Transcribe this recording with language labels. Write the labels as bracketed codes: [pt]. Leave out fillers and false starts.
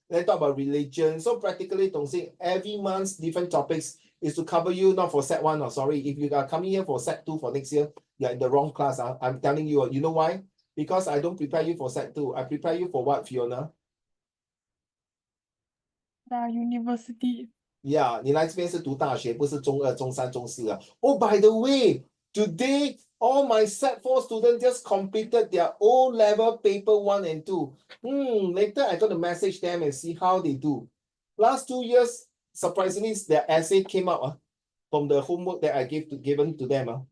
[en] Then talk about religion. So practically, don't say every month's different topics is to cover you, not for set 1 or sorry. If you are coming here for set 2 for next year, you're in the wrong class. I'm telling you. You know why? Because I don't prepare you for set 2. I prepare you for what, Fiona? University. [zh] Yeah, 你来这边是读大学，不是中2、中3、中4啊。 [en] Oh, by the way, today all my set 4 students just completed their O-level paper 1 and 2. Later I got to message them and see how they do. Last 2 years, surprisingly, their essay came out from the homework that I given to them.